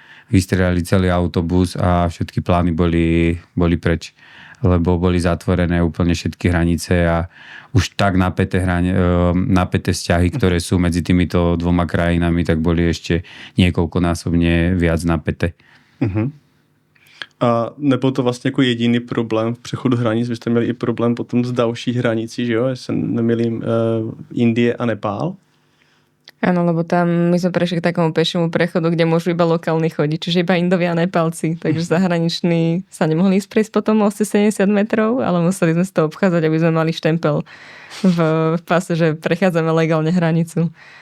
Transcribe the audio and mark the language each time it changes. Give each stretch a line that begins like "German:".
Slovak: Vystrelali celý autobus a všetky plány boli preč, lebo boli zatvorené úplne všetky hranice a už tak napäté vzťahy, ktoré sú medzi týmito dvoma krajinami, tak boli ešte niekoľkonásobne viac napäté.
Czech: A nebyl to vlastně jako jediný problém v přechodu hranic, vy jste měli i problém potom s další hranicí, že jo, jestli se nemýlím, Indie a Nepál.
Slovak: Áno, lebo tam my sme prešli k takomu pešiemu prechodu, kde môžu iba lokálni chodiť, čiže iba Indovia a Nepálci, takže zahraniční sa nemohli ísť prejsť po tom moste 70 metrov, ale museli sme si to obchádzať, aby sme mali štempel v páse, že prechádzame legálne hranicu.